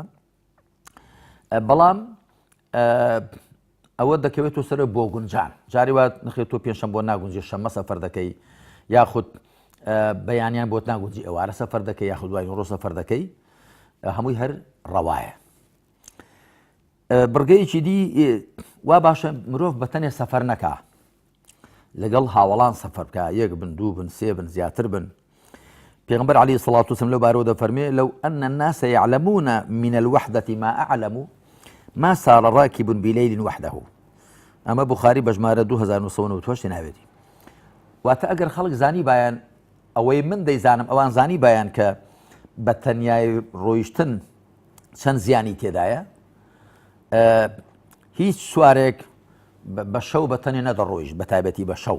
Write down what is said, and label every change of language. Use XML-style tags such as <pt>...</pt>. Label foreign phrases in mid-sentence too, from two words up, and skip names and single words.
<ckb>بەڵام ئەوە دەکەوێتەوە سەر بۆ گونجان جاری وا نخێت تۆ پێنجشەمە بۆ ناگونجێ شەمە سەفەر دەکەی یاخود بەیانیان بۆت ناگونجی ئێوارە سەفەر دەکەی یاخود دوای ڕۆ سەفەر دەکەی هەمووی هەر ڕەوایە. بڕگەیەکی دی وا باشە مرۆڤ بەتەنێ سەفەر نەکا لەگەڵ هاوڵان سەفەر بکە یەک بن دوو بن سێ بن زیاتر بن. پێغەمبەر عەلەیهی سەڵات وسەلام لەو بارەوە دەفەرمێ لەو ئەن</ckb> <ar>الناس يعلمون من الوحدة ما أعلم ما سار راكب بليل وحده.</ar> <ckb>ئەمە بوخاری بە ژمارە 2998 ناوێتی. واتە ئەگەر خەڵک زانی بایان ئەوەی من دەیزانم ئەوان زانی بایان کە بە تەنیای ڕۆیشتن چەند زیانی تێدایە هیچ سوارێک بە شەو بە تەنێ نەدەڕۆیشت بە تایبەتی بە شەو.</ckb>